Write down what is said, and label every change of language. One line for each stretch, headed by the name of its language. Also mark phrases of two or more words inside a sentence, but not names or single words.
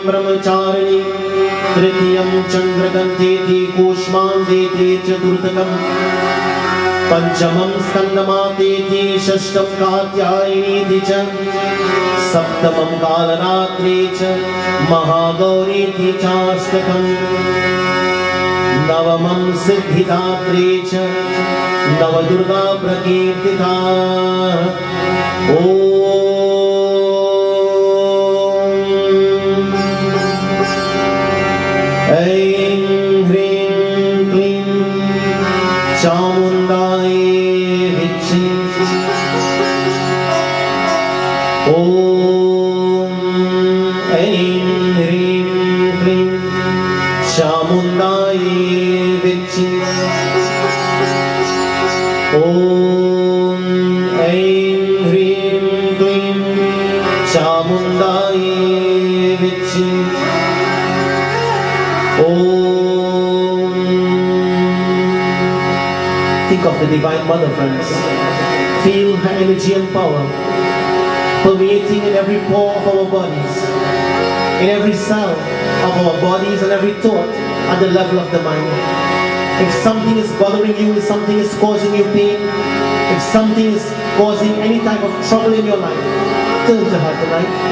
Sanskrit: ब्रह्मचारिणी, तृतीयं चन्द्रकान्तेति, कूष्माण्डेति चतुर्दकम्, पञ्चमं स्कन्दमातेति, षष्ठं कात्यायिनीति च, सप्तमं कालरात्री च, महागौरीति चाष्टकम्, नवमं सिद्धिदात्री च, नवदुर्गा प्रकीर्तिता. ॐ ऐं ह्रीं क्लीं चामुण्डै विचि. ॐ ऐं ह्रीं क्लीं चामुण्डै विचि. ॐ ऐं ह्रीं क्लीं चामुण्डै विचि. Om.
English: Think of the Divine Mother, friends. Feel her energy and power permeating in every pore of our bodies, in every cell of our bodies and every thought at the level of the mind. If something is bothering you, if something is causing you pain, if something is causing any type of trouble in your life, turn to her tonight.